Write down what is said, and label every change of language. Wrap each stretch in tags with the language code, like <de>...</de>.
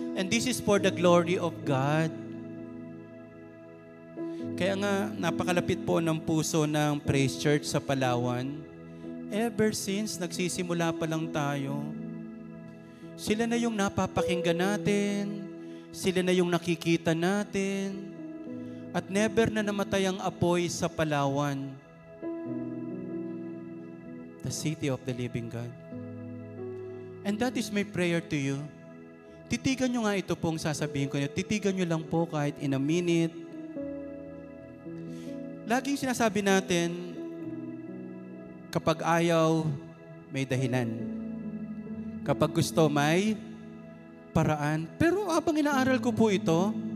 <en>And this is for the glory of God.</en> <tl>Kaya nga, napakalapit po ng puso ng Praise Church sa Palawan.</tl> <en>Ever since</en> <tl>nagsisimula pa lang tayo, sila na yung napapakinggan natin, sila na yung nakikita natin, at never na namatay ang apoy sa Palawan.</tl> <en>The city of the living God. And that is my prayer to you.</en> <tl>Titigan nyo nga ito pong sasabihin ko niyo. Titigan nyo lang po kahit</tl> <en>in a minute.</en> <tl>Laging sinasabi natin, kapag ayaw, may dahilan. Kapag gusto, may paraan. Pero habang inaaral ko po ito,</tl>